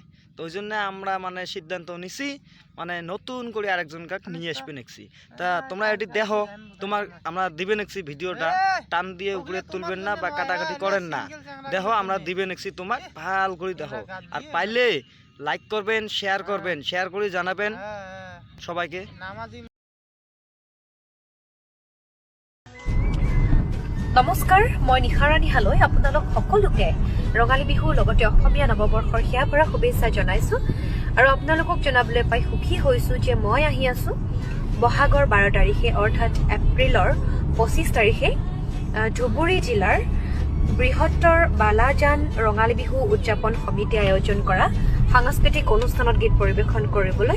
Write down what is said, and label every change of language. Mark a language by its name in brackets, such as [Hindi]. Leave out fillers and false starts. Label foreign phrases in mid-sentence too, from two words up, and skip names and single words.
[Bangla] তো ওই জন্য আমরা মানে সিদ্ধান্ত নিছি মানে নতুন করে আরেকজনকে নিয়ে আসবে নেছি। তা তোমরা এটি দেখো, তোমার আমরা দিবে নেছি ভিডিওটা, টান দিয়ে উপরে তুলবেন না বা কাটাকাটি করেন না, দেখো আমরা দিবে নেছি, তোমার ভাল করে দেখো। আর পাইলে লাইক করবেন, শেয়ার করবেন, শেয়ার করে জানাবেন সবাইকে। [Assamese] নমস্কাৰ, মই নিশাৰাণী হালৈ আপোনালোক সকলোকে ৰঙালী বিহুৰ লগতে অসমীয়া নৱবৰ্ষৰ হিয়াৰ পৰা শুভেচ্ছা জনাইছো। আৰু আপোনালোকক জনাবলৈ পাই সুখী হৈছো যে মই আহি আছো বহাগৰ 12 তাৰিখে অৰ্থাৎ এপ্ৰিলৰ 25 তাৰিখে ধুবুৰী জিলাৰ বৃহত্তৰ বালাজান ৰঙালী বিহু উদযাপন সমিতিয়ে আয়োজন কৰা সাংস্কৃতিক অনুষ্ঠানত গীত পৰিৱেশন কৰিবলৈ।